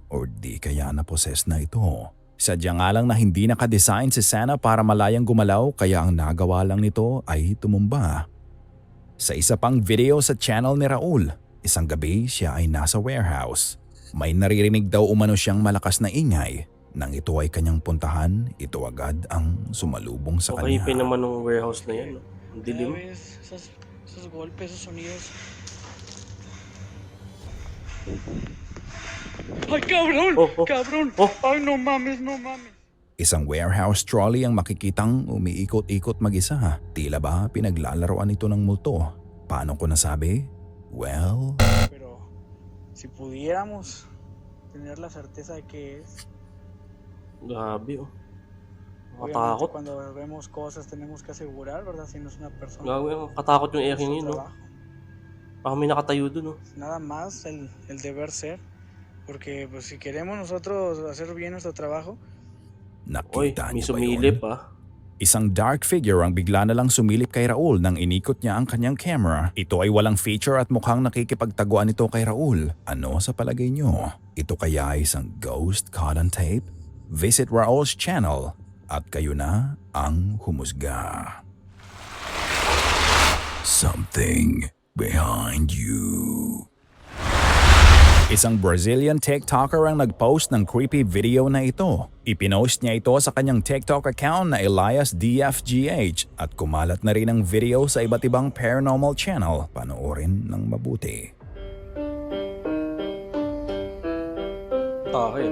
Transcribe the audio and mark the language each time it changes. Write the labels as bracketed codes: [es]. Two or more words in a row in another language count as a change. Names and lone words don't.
[tl] Or di kaya na-possess na ito? Sadya nga lang na hindi nakadesign si Santa para malayang gumalaw kaya ang nagawa lang nito ay tumumba. Sa isa pang video sa channel ni Raul, isang gabi siya ay nasa warehouse. May naririnig daw umano siyang malakas na ingay. Nang ito ay kanyang puntahan, ito agad ang sumalubong sa Okay, kanya. pa naman ng warehouse na yan. No? Ang dilim. [es] Ya ves, esos golpes, esos sonidos. ¡Ay, cabrón! Oh. ¡Cabrón! Oh. ¡Ay, no mames, no mames! [tl] Isang warehouse trolley ang makikitang umiikot-ikot mag-isa. Tila ba pinaglalaroan ito ng multo? Paano ko nasabi? Well, [es] Pero si pudiéramos tener la certeza de que es, [tl] Grabe, oh. [es] obviamente [tl] Katakot. [es] cuando vemos cosas tenemos que asegurar, ¿verdad? Si no es una persona. [tl] Grabe, katakot yung [es] es airing su [tl] yun, no? [es] trabajo. [tl] Baka may nakatayo dun, no? [es] Nada más el deber ser, porque pues si queremos nosotros hacer bien nuestro trabajo, [tl] Oy, nakita may niyo ba sumilip, yun? ah. Isang [en] dark figure [tl] ang bigla na lang sumilip kay Raul nang inikot niya ang kanyang camera. Ito ay walang feature at mukhang nakikipagtaguan ito kay Raul. Ano sa palagay niyo? Ito kaya ay isang [en] ghost caught on tape? Visit Raul's channel [tl] at kayo na ang humusga. [en] Something behind you. [tl] Isang Brazilian TikToker ang nag-post ng [en] creepy video [tl] na ito. Ipinost niya ito sa kanyang TikTok account na Elias DFGH at kumalat na rin ang video sa iba't ibang [en] paranormal channel. [tl] Panoorin ng mabuti. [en] Take.